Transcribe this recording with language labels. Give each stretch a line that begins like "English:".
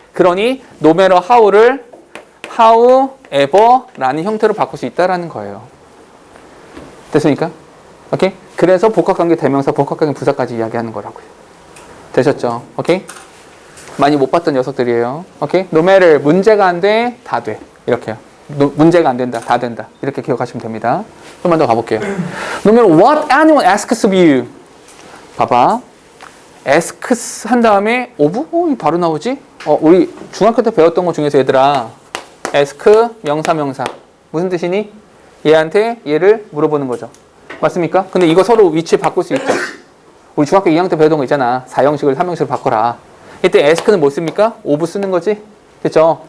Korean: 그러니
English: no matter how
Korean: 를 however라는 형태로 바꿀 수 있다는 거예요. 됐습니까? 오케이? 그래서 복합관계 대명사, 복합관계 부사까지 이야기하는 거라고요. 되셨죠? 오케이? 많이 못 봤던 녀석들이에요. 오케이?
English: no matter
Korean: 문제가 안 돼, 다 돼. 이렇게요. 문제가 안 된다, 다 된다. 이렇게 기억하시면 됩니다. 좀만 더 가볼게요.
English: No matter what anyone asks of you.
Korean: 봐봐. asks 한 다음에 of? 바로 나오지? 우리 중학교 때 배웠던 것 중에서 얘들아 ask 명사 무슨 뜻이니? 얘한테 얘를 물어보는 거죠. 맞습니까? 근데 이거 서로 위치 바꿀 수 있죠. 우리 중학교 2학년 때 배웠던 거 있잖아. 4형식을 3형식으로 바꿔라. 이때 ask는 뭐 씁니까? of 쓰는 거지? 됐죠?